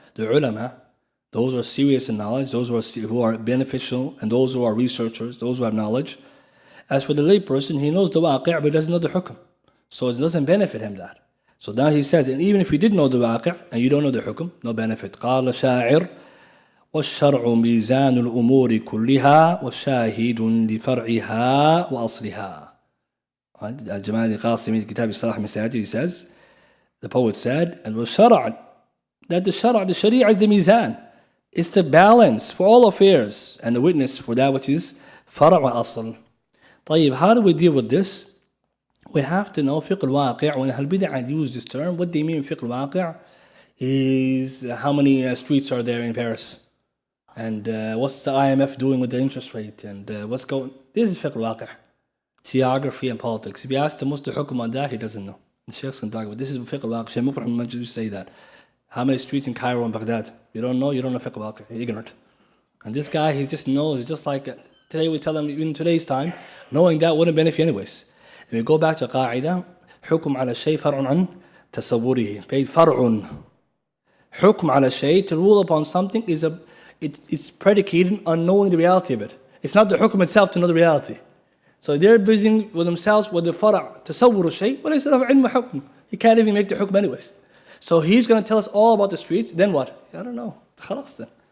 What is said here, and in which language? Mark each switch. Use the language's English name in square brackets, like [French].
[English] The ulama, those who are serious in knowledge, those who are beneficial, and those who are researchers, those who have knowledge. As for the layperson, he knows the waqi', but he doesn't know the hukm. So it doesn't benefit him that. So now he says, and even if you did know the waqi' and you don't know the hukm, no benefit. [Arabic] قال شاعر والشرع ميزان الأمور كلها وشاهد لفرعها وأصلها. [English] Al-Jamali Qasimi, Kitab al-Salah Masajid, he says, the poet said, and والشرع, that the sharia is the mizan. It's the balance for all affairs and the witness for that which is far' wa asl. طيب, how do we deal with this? We have to know fiqh al-waqi'. When al-bid'ah use this term, what they mean fiqh al-waqi' is how many streets are there in Paris, and what's the IMF doing with the interest rate, and what's going. This is fiqh al-waqi', geography and politics. If you ask the Muslim hukum on that, he doesn't know. The sheikhs can talk about this is fiqh al-waqi'. Shaykh Muhammad just say that. How many streets in Cairo and Baghdad? You don't know fiqh al-waqi'. You're ignorant. And this guy, he just knows. It's just like today we tell him in today's time, knowing that wouldn't benefit you anyways. If we go back to [Arabic] قاعدة, حكم على الشيء فرع عن تصوره. فرع. حكم على الشيء, [English] to rule upon something it's predicated on knowing the reality of it. It's not the hukum itself to know the reality. So they're busy with themselves with the [Arabic] فرع تصور الشيء, [English] but instead of [Arabic] علم حكم, [English] he can't even make the hukum anyways. So he's going to tell us all about the streets. Then what? I don't know. خلاص then.